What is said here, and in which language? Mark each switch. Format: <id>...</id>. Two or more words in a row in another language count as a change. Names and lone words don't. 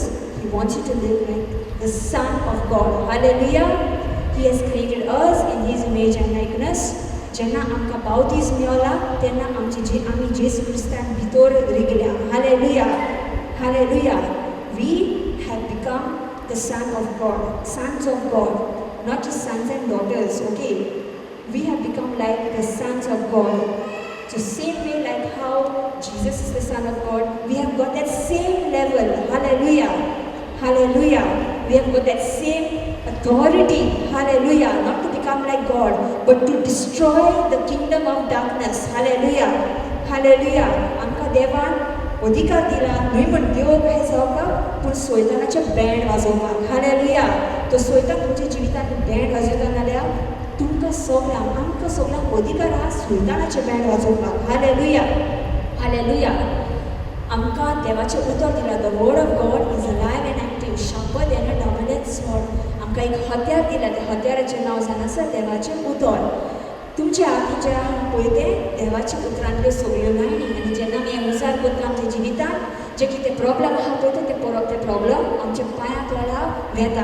<en>He wants you to live like the Son of God. Hallelujah. He has created us in His image and likeness.</en> <kok>जेन्ना आमकां बावतीज मेळला तेन्ना आमी जेसू क्रिस्तान भितर रिगल्या. हालेलुया. हालेलुया.</kok> <en>We have become the son of God, sons of God, not just sons and daughters. Okay, we have become like the sons of God. So same way like how Jesus is the Son of God, we have got that same level. Hallelujah. Hallelujah. We have got that same authority. Hallelujah. Not to become like God, but to destroy the kingdom of darkness. Hallelujah. Hallelujah.</en> <kok>Amka devan अधिकार दिला न्हय म्हण देव काय जावपाक पूण सोयतानाचे बँड वाजोवपाक. हालेलुया. तो सोयतान तुमच्या जिवितांत बँड वाजयता जाल्यार तुमकां सगळ्यांक आमकां सगळ्यांक अधिकार आहा सोयतानाचे बँड वाजोवपाक. हालेलुया. हालेलुया. आमकां देवाचें उतर दिलां.</kok> <en>The word of God is alive and active, sharper than a double-edged sword.</en> <kok>आमकां एक हत्यार दिलां. त्या हत्याराचें नांव जावन आसा देवाचें उतर. तुमच्या हातीन जें आहा पळय तें देवाच्या उतरांतल्यो सगळ्यो लायनी. आनी जेन्ना आमी हें उजार करता आमच्या जिवितांत जे कितें प्रॉब्लम आहा पळय ते प्रॉब्लम आमच्या पांयां तळा वेता.</kok>